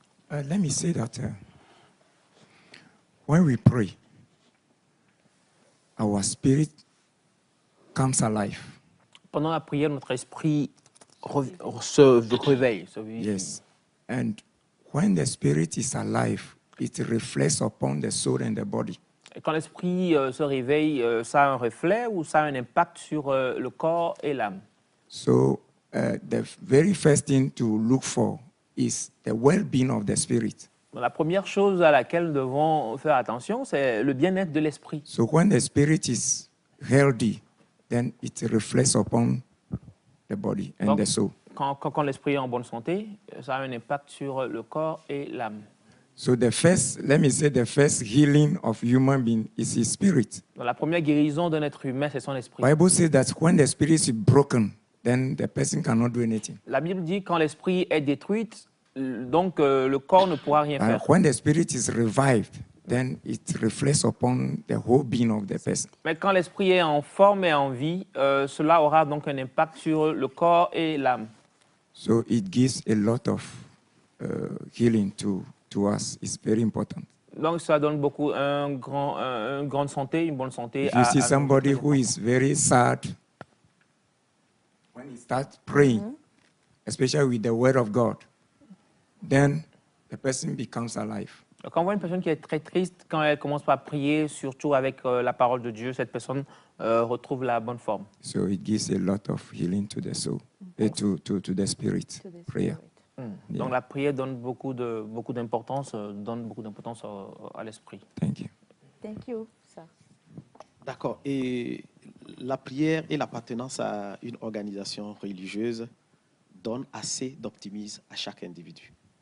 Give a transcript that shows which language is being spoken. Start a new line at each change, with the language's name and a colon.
English: Let me say that when we pray, our spirit comes alive.
French: Pendant la prière, notre esprit se réveille.
English: Yes. And when the spirit is alive, it reflects upon the soul and the body.
French: Et quand l'esprit se réveille, ça a un reflet ou ça a un impact sur le corps et l'âme.
English: So the very first thing to look for is the well-being of the spirit.
French: La première chose à laquelle nous devons faire attention, c'est le bien-être de l'esprit.
English: So when the spirit is healthy, then it reflects upon the body and
French: Donc,
English: the soul.
French: Quand l'esprit est en bonne santé, ça a un impact sur le corps et l'âme.
English: So the first healing of human being is his spirit.
French: Donc, la première guérison d'un être humain, c'est son esprit.
English: Bible says that when the spirit is broken, then the person cannot do anything.
French: La Bible dit quand l'esprit est détruit, donc le corps ne pourra rien faire.
English: When the spirit is revived, then it reflects upon the whole being of the person.
French: Mais quand l'esprit est en forme et en vie, cela aura donc un impact sur le corps et l'âme.
English: So it gives a lot of healing to us. It's very important.
French: Donc ça donne beaucoup une grande santé, une bonne santé.
English: If you see somebody who is very sad, when he starts praying, especially with the word of God, then the person becomes alive.
French: Quand on voit une personne qui est très triste, quand elle commence par prier, surtout avec la parole de Dieu, cette personne retrouve la bonne forme.
English: So it gives a lot of healing to the soul, to the spirit. Prayer.
French: Donc la prière donne beaucoup d'importance, à l'esprit.
English: Thank you. Thank you, sir.
French: D'accord. Et la prière et l'appartenance à une organisation religieuse donnent assez d'optimisme à chaque individu.